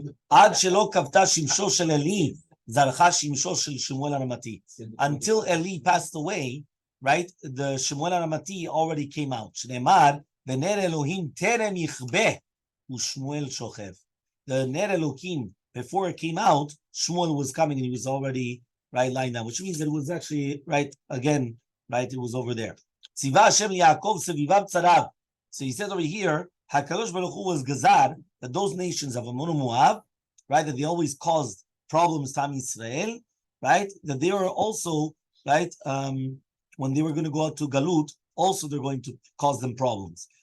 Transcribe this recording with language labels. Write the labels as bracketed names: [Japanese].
[Hebrew] עד שלא כבתה שמשו של עלי, זרחה שמשו של שמואל הרמתי. [English] Until Eli passed away, right, the Shemuel Aramati already came out. [Hebrew] שנאמר, ונר אלוהים טרם יכבה, ושמואל שוכב. [English] The ner Elohim, before it came out, Shmuel was coming and he was already, right, lying down, which means that it was actually, right, again, right, it was over there. [Hebrew] Tziva Hashem Yaakov sevivav tzarav. [English] So he says over here, HaKadosh Baruch Hu was gazar, that those nations of Ammon and Moab, right, that they always caused problems to Am Yisrael, right, that they were also, right, when they were going to go out to Galut, also they're going to cause them problems.